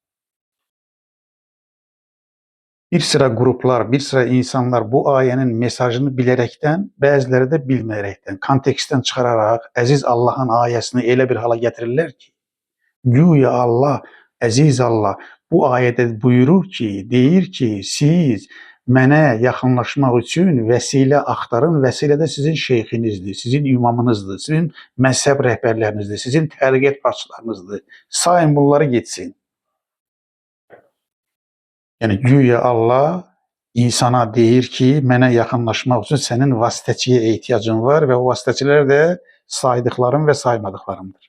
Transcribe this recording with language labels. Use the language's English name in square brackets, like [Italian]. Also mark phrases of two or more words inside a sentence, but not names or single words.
[Turkish] Bir sıra gruplar, bir sıra insanlar bu ayenin mesajını bilerekten, bazıları da bilmeyerekten, konteksten çıkararak aziz Allah'ın ayesini öyle bir hala getirirler ki, güya Allah, aziz Allah bu ayette buyurur ki, [Azerbaijani] deyir ki, siz mənə yaxınlaşmaq üçün vəsilə axtarın. Vəsilə də sizin şeyxinizdir, sizin imamınızdır, sizin məzhəb rəhbərlərinizdir, sizin təriqət başçılarınızdır. Sayın bunları getsin. Yəni güya Allah insana deyir ki, mənə yaxınlaşmaq üçün sənin vasitəçiyə ehtiyacın var və o vasitəçilər də saydıqlarım və saymadıqlarımdır.